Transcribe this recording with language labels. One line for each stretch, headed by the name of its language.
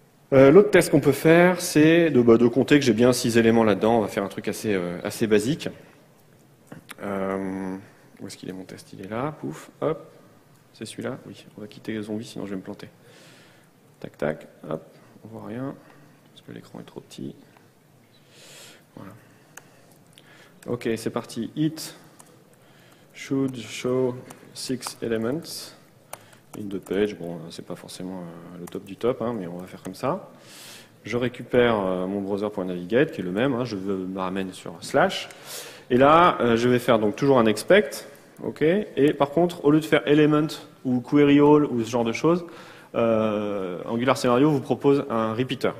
French: L'autre test qu'on peut faire, c'est de compter que j'ai bien 6 éléments là-dedans. On va faire un truc assez basique. Où est-ce qu'il est mon test? Il est là, pouf, hop. C'est celui-là? Oui, on va quitter le zombie, sinon je vais me planter. Tac, tac, hop, on voit rien, parce que l'écran est trop petit. Voilà. Ok, c'est parti.
English: It should show 6 elements. In the page,
French: bon, c'est pas forcément le top du top, hein, mais on va faire comme ça. Je récupère mon browser.navigate, qui est le même, hein, je me ramène sur slash. Et là, je vais faire donc toujours un expect. Ok. Et par contre, au lieu de faire element ou query all ou ce genre de choses, Angular Scenario vous propose un repeater.